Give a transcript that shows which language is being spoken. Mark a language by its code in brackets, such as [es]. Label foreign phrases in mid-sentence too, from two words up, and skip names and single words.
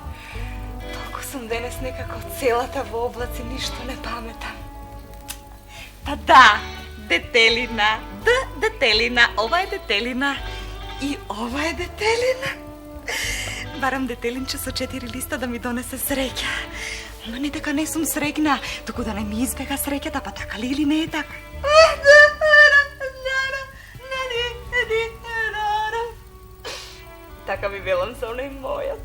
[mk] Толку сум денес некако целата во облаци, ништо не паметам. [sr] Pa da, detelina, detelina, ova je detelina i ova je detelina. [mk] Барам детелинче со 4 листа да ми донесе среќа. Ама не дека не сум среќна, туку да не ми избега среќата, па така ли или не е така? Така би велам со оној мојот.